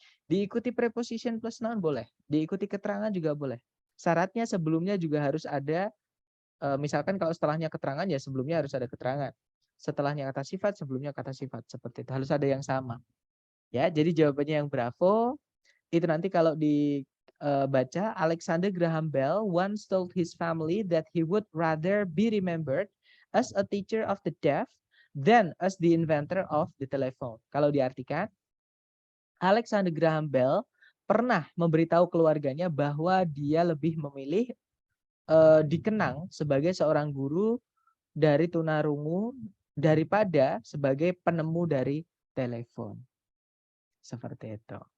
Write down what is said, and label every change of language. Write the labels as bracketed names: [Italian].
[Indonesian] Diikuti preposition plus noun boleh, diikuti keterangan juga boleh. Syaratnya sebelumnya juga harus ada misalkan kalau setelahnya keterangan ya sebelumnya harus ada keterangan. Setelahnya kata sifat, sebelumnya kata sifat, seperti itu. Harus ada yang sama. Ya, jadi jawabannya yang bravo. Itu nanti kalau dibaca, [English] Alexander Graham Bell once told his family that he would rather be remembered as a teacher of the deaf than as the inventor of the telephone. [Indonesian] Kalau diartikan, Alexander Graham Bell pernah memberitahu keluarganya bahwa dia lebih memilih dikenang sebagai seorang guru dari tunarungu daripada sebagai penemu dari telepon. Seperti itu.